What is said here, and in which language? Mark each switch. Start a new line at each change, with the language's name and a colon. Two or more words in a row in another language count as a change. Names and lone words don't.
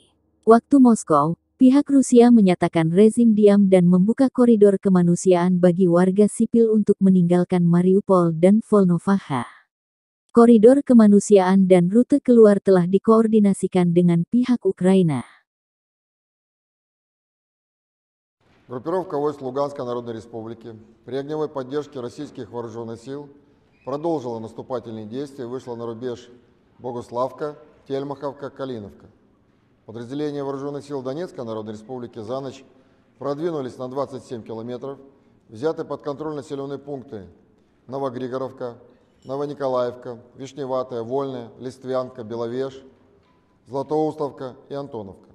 Indonesian: Waktu Moskow, pihak Rusia menyatakan rezim diam dan membuka koridor kemanusiaan bagi warga sipil untuk meninggalkan Mariupol dan Volnovakha. Koridor kemanusiaan dan rute keluar telah dikoordinasikan dengan pihak Ukraina.
Russian: Группировка войск Луганской Народной Республики при огневой поддержке российских вооруженных сил продолжила наступательные действия и вышла на рубеж Богуславка, Тельмаховка, Калиновка. Подразделения вооруженных сил Донецкой Народной Республики за ночь продвинулись на 27 километров, взяты под контроль населенные пункты Новогригоровка, Новониколаевка, Вишневатая, Вольная, Листвянка, Беловеж, Златоустовка и Антоновка.